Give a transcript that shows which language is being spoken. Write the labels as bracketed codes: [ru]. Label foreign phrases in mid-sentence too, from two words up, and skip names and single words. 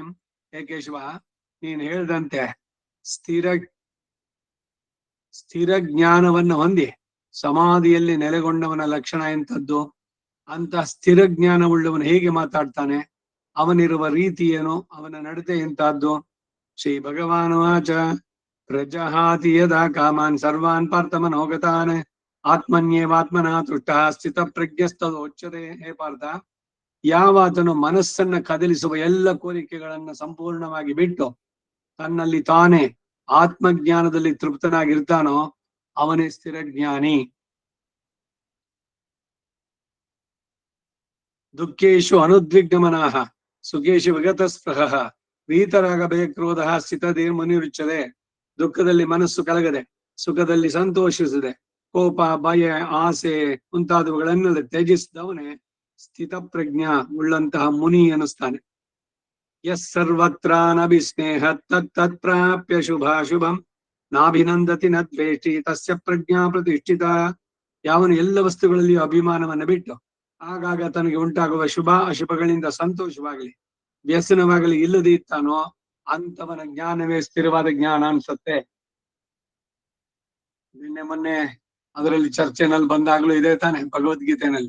[kn] ಹೇ ಕೇಶವ, ನೀನು ಹೇಳ್ದಂತೆ ಸ್ಥಿರ ಜ್ಞಾನವನ್ನು ಹೊಂದಿ ಸಮಾಧಿಯಲ್ಲಿ ನೆಲೆಗೊಂಡವನ ಲಕ್ಷಣ ಎಂಥದ್ದು? ಅಂತ ಸ್ಥಿರ ಜ್ಞಾನವುಳ್ಳವನು ಹೇಗೆ ಮಾತಾಡ್ತಾನೆ? ಅವನಿರುವ ರೀತಿ ಏನು? ಅವನ ನಡತೆ ಎಂತಹದ್ದು? [sa] ಶ್ರೀ ಭಗವಾನುವಾಚ ಪ್ರಜಹಾತಿ ಯದಾ ಕಾಮಾನ್ ಸರ್ವಾನ್ ಪಾರ್ಥಮನೋಗತಾನ್ ಆತ್ಮನ್ಯೇವಾತ್ಮನಃ ತುಷ್ಟಃ ಸ್ಥಿತ ಪ್ರಜ್ಞಸ್ತದೋಚ್ಯತೆ. [kn] ಹೇ ಪಾರ್ಥ, ಯಾವಾತನು ಮನಸ್ಸನ್ನ ಕದಲಿಸುವ ಎಲ್ಲ ಕೋರಿಕೆಗಳನ್ನ ಸಂಪೂರ್ಣವಾಗಿ ಬಿಟ್ಟು ತನ್ನಲ್ಲಿ ತಾನೇ ಆತ್ಮಜ್ಞಾನದಲ್ಲಿ ತೃಪ್ತನಾಗಿರ್ತಾನೋ ಅವನೇ ಸ್ಥಿರಜ್ಞಾನಿ. [sa] ದುಃಖೇಶು ಅನುದ್ವಿಗ್ನಮನಃ ಸುಖೇಶು ವಿಗತ ಸ್ಪೃಹಃ ವೀತರಾಗಭಯ ಕ್ರೋಧ ಸ್ಥಿತಧೀರ್ ಮುನಿರುಚ್ಯತೆ. [kn] ದುಃಖದಲ್ಲಿ ಮನಸ್ಸು ಕಲಗದೆ ಸುಖದಲ್ಲಿ ಸಂತೋಷಿಸದೆ ಕೋಪ ಭಯ ಆಸೆ ಮುಂತಾದವುಗಳನ್ನೆಲ್ಲ ತ್ಯಜಿಸಿದವನೇ ಸ್ಥಿತ ಪ್ರಜ್ಞಾ ಉಳ್ಳಂತಹ ಮುನಿ ಅನ್ನಿಸ್ತಾನೆ. [sa] ಯಸ್ ಸರ್ವತ್ರ ನಭಿಸ್ನೇಹ ತತ್ ಪ್ರಾಪ್ಯ ಶುಭಾಶುಭಂ ನಾಭಿನಂದತಿ ನ ದ್ವೇಷ್ಟಿ ತಸ್ಯ ಪ್ರಜ್ಞಾ ಪ್ರತಿಷ್ಠಿತ. [kn] ಯಾವನು ಎಲ್ಲ ವಸ್ತುಗಳಲ್ಲಿಯೂ ಅಭಿಮಾನವನ್ನು ಬಿಟ್ಟು ಆಗಾಗ ತನಗೆ ಉಂಟಾಗುವ ಶುಭ ಅಶುಭಗಳಿಂದ ಸಂತೋಷವಾಗಲಿ ವ್ಯಸನವಾಗಲಿ ಇಲ್ಲದೆ ಇರ್ತಾನೋ ಅಂತವನ ಜ್ಞಾನವೇ ಸ್ಥಿರವಾದ ಜ್ಞಾನ ಅನ್ಸುತ್ತೆ. ನಿನ್ನೆ ಮೊನ್ನೆ ಅದರಲ್ಲಿ ಚರ್ಚೆನಲ್ಲಿ ಬಂದಾಗ್ಲೂ ಇದೆ ತಾನೆ ಭಗವದ್ಗೀತೆನಲ್ಲಿ.